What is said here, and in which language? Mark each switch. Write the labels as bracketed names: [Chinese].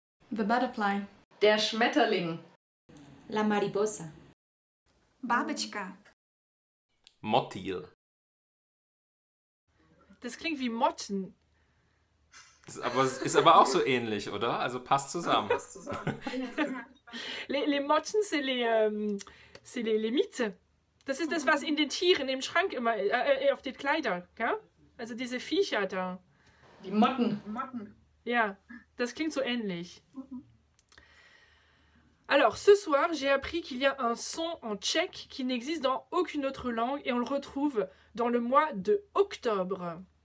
[English] The butterfly. [German] Der Schmetterling. [Spanish] La mariposa. [Russian] Бабочка. [Czech] Motil. [German] Das klingt wie Motten. Ist aber auch so ähnlich, oder? Also passt zusammen. [French] Les Motten, c'est les Miete. [German] Das ist das, was in den Tieren im Schrank immer, auf den Kleidern, gell? Also diese Viecher da. Die Motten. Ja, das klingt so ähnlich. [French] Alors, ce soir, j'ai appris qu'il y a un son en tchèque qui n'existe dans aucune autre langue et on le retrouve dans le mois de octobre.